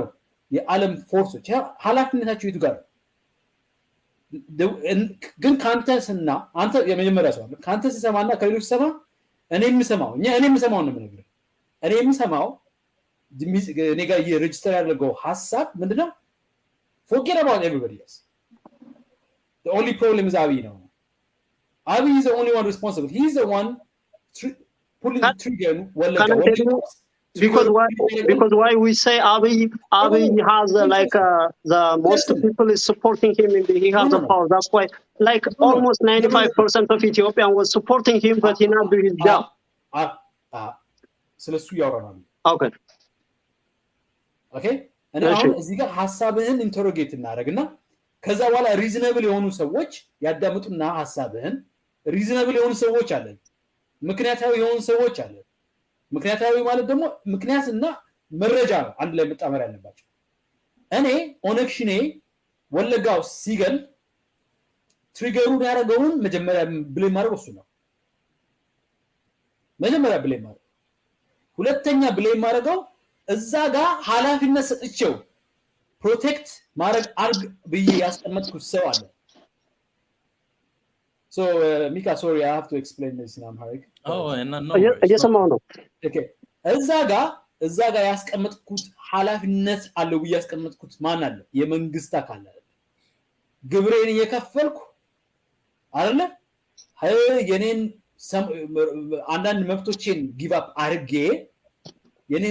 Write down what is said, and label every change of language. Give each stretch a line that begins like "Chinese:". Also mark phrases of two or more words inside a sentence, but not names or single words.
Amharic: የዓለም ፎርሶች ኃላፊነታቸው የቱ ጋር ነው? ግን ካንተስና አንተ የመጀመሪያ ሰው ካንተ ሲሰማና ከሌሎች ሲሰማ እኔ የምሰማው ነው የምነግርህ። እኔ የምሰማው እኔ ጋር የሬጅስተር ያደረገው ሐሳብ ምንድነው?
English: forget about everybody else. The only problem is Abiy now. Abiy is the only one responsible. He's the one pulling the trigger. Because why we say Abiy has the most people is supporting him he has the power. That's why almost 95% of Ethiopian was supporting him, but he not do his job.
Amharic: ስለሱ ያወራናል።
English: Okay.
Amharic: እኔ አሁን እዚህ ጋር ሐሳብህን ኢንተሮጌት እናደርግና ከዛ በኋላ ሪዝነብል የሆኑ ሰዎች ያዳምጡና ሐሳብህን ሪዝነብል የሆኑ ሰዎች አለ ምክንያታዊ የሆኑ ሰዎች አለ ምክንያታዊ ማለት ደግሞ ምክንያትና መረጃ ነው አንድ ላይ መጣመር ያለባቸው እኔ ኦነክሽኔ ወለጋው ሲገል ትሪገሩን ያደረገውን መጀመሪያ ብሌም ማድረግ እሱ ነው መጀመሪያ ብሌም ማድረግ ሁለተኛ ብሌም ማድረገው እዛ ጋር ኃላፊነት ሰጥቼው ፕሮቴክት ማድረግ አርግ ብዬ ያስቀመጥኩት ሰው አለ
English: So Mika, sorry, I have to explain this in Amharic. Oh, no.
Amharic: እየሰማሁ ነው Okay. እዛ ጋር ያስቀመጥኩት ኃላፊነት አለው ብዬ ያስቀመጥኩት ማን አለ የመንግስት አካል አለ ግብሬን እየከፈልኩ አይደለ የኔን አንዳንድ መብቶችን
English: give up
Amharic: አርጌ የኔን